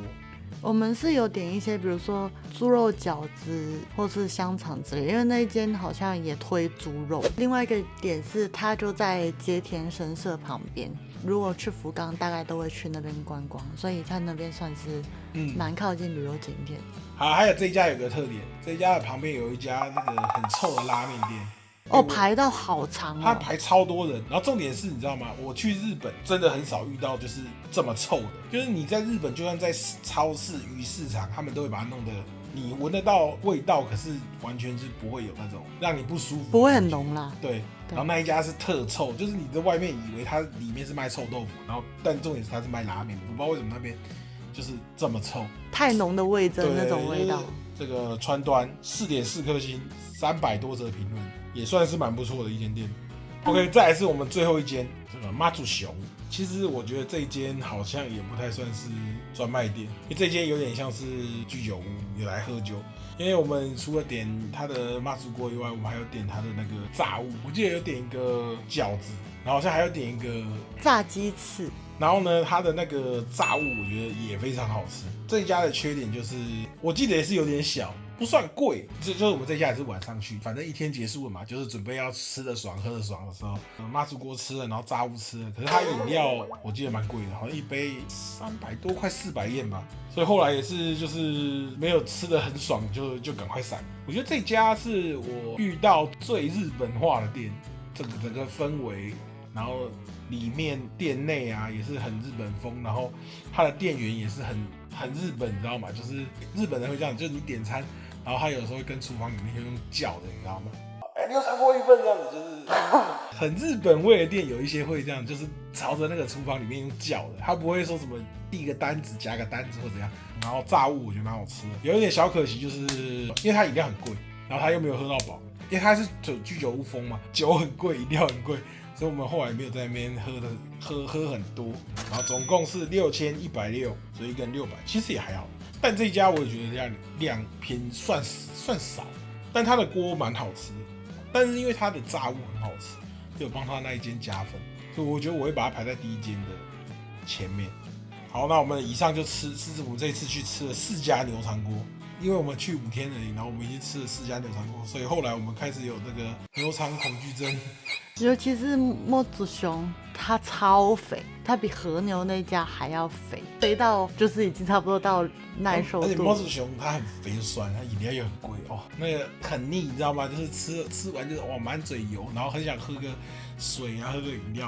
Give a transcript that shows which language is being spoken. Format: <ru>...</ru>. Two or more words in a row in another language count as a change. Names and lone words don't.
<zh>我們是有點一些，比如說豬肉餃子或是香腸之類，因為那一間好像也推豬肉。另外一個點是，它就在接田神社旁邊。如果去福岡，大概都會去那邊觀光，所以它那邊算是蠻靠近旅遊景點。好，還有這一家有個特點，這一家的旁邊有一家那個很臭的拉麵店。哦，排到好長哦，他排超多人，然後重點是，你知道嗎？我去日本真的很少遇到就是這麼臭的，就是你在日本就算在超市、魚市場，他們都會把它弄得你聞得到味道，可是完全是不會有那種讓你不舒服，不會很濃啦。對，然後那一家是特臭，就是你在外面以為它裡面是賣臭豆腐，然後但重點是它是賣拉麵，我不知道為什麼那邊就是這麼臭，太濃的味噌那種味道。這個川端4.4顆星，300多則評論，也算是蠻不錯的一間店。OK， 再來是我們最後一間，這個媽祖熊。其實我覺得這一間好像也不太算是專賣店，因為這間有點像是居酒屋，有來喝酒。因為我們除了點它的媽祖鍋以外，我們還有點它的那個炸物，我記得有點一個餃子，然後好像還有點一個炸雞翅。然後呢，它的那個炸物我覺得也非常好吃。這一家的缺點就是，我記得也是有點小，不算貴。就是我们這家也是晚上去，反正一天結束了嘛，就是準備要吃得爽、喝得爽的時候，媽祖鍋吃了，然後炸物吃了。可是它飲料我記得蠻貴的，好像一杯300多，快400yen吧。所以後來也是就是沒有吃得很爽，就趕快閃。我覺得這家是我遇到最日本化的店，整個氛圍。然後裡面店內啊也是很日本風，然後它的店員也是很日本，你知道嗎？就是日本人會這樣，就是你點餐，然後他有時候會跟廚房裡面會用叫的，你知道嗎？哎，你有嘗過一份這樣子，就是很日本味的店，有一些會這樣，就是朝着那個廚房裡面用叫的，他不會說什麼遞個單子夾個單子或怎樣。然後炸物我覺得蠻好吃的，有一點小可惜，就是因為它飲料很貴，然後他又沒有喝到飽，因為它是居酒屋風嘛，酒很貴，飲料很貴。所以我們後來沒有在那邊喝很多，然後總共是6160，所以一個人600，其實也還好。但這一家我也覺得量偏算少，但它的鍋蠻好吃的，但是因為它的炸物很好吃，就有幫他那一間加分，所以我覺得我會把它排在第一間的前面。好，那我們以上就吃我们這一次去吃了4家牛腸鍋。因為我們去5天而已，然後我們已經吃了4家牛腸鍋，所以後來我們開始有這個牛腸恐懼症。尤其是媽祖熊，它超肥，它比和牛那家還要肥，肥到就是已經差不多到耐受度。而且媽祖熊它很肥酸，它飲料又很貴哦，那個很膩，你知道嗎？就是吃完就是哇滿嘴油，然後很想喝個水啊，喝個飲料。</zh>